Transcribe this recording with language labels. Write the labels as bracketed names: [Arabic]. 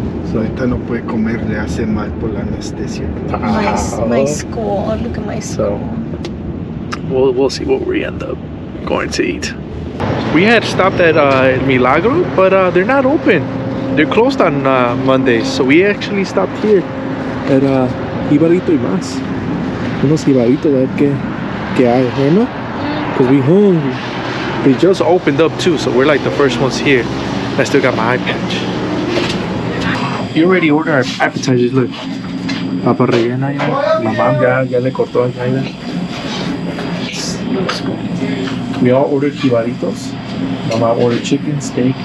[Spanish] So ahorita no puede comer, le hace mal por la anestesia. [English] My school. Look at my school. We'll see what we end up going to eat. We had stopped at El Milagro, but they're not open. They're closed on Mondays, so we actually stopped here at Jibarito y Más. [Spanish] Unos Jibarito, a ver qué hay, ¿no? [English] Because we hungry. They just opened up too, so we're like the first ones here. I still got my eye patch. You already ordered our appetizers, look. [Spanish] Papa rellena ya. [English] My mom [Spanish] ya le cortó ya. [English] We all ordered jibaritos. My mom ordered chicken, steak.